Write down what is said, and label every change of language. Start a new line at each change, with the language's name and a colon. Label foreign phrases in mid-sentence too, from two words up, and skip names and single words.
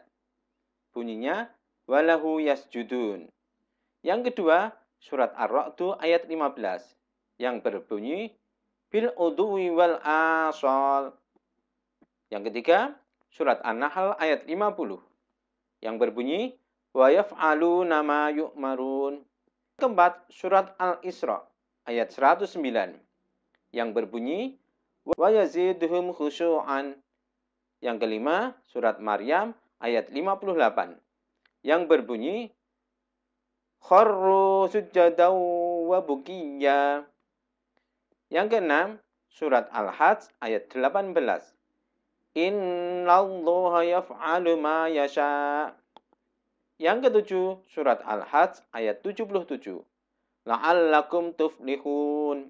Indonesian: Bunyinya,
Arabic: وله يسجدون.
Indonesian: Yang kedua, surat Ar-Ra'du ayat 15. Yang berbunyi,
Arabic: بالغدو والآصال.
Indonesian: Yang ketiga, surat An-Nahl ayat 50. Yang berbunyi,
Arabic: ويفعلون ما يؤمرون.
Indonesian: Keempat, surat Al-Isra ayat 109. Yang berbunyi,
Arabic: ويزيدهم خشوعا.
Indonesian: Yang kelima, surat Maryam ayat 58. Yang berbunyi,
Arabic: خروا سجدا وبكيا.
Indonesian: Yang keenam, surat Al-Hajj ayat 18.
Arabic: إن الله يفعل ما يشاء'.
Indonesian: Yang ketujuh, surat Al-Hajj ayat 77.
Arabic: لعلكم تفلحون.